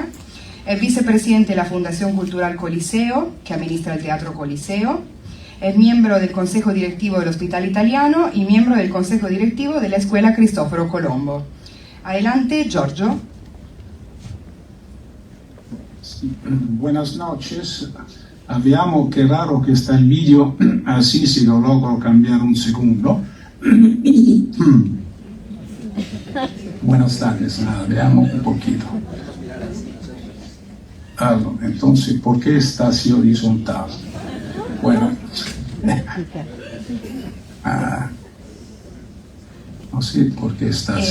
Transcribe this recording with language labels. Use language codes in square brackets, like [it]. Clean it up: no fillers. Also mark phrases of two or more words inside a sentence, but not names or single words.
[es] Es vicepresidente de la Fundación Cultural Coliseo, que administra el Teatro Coliseo. Es miembro del Consejo Directivo del Hospital Italiano y miembro del Consejo Directivo de la Escuela Cristoforo Colombo. Adelante, Giorgio. Sí, buenas noches. [it] Vediamo che raro che sta il video, sì, sì, [es] lo logro [it] cambiare un secondo. [es] Buenas tardes, veamos un poquito. Allora, entonces, ¿por qué está así horizontal? Bueno, no sé por qué está así.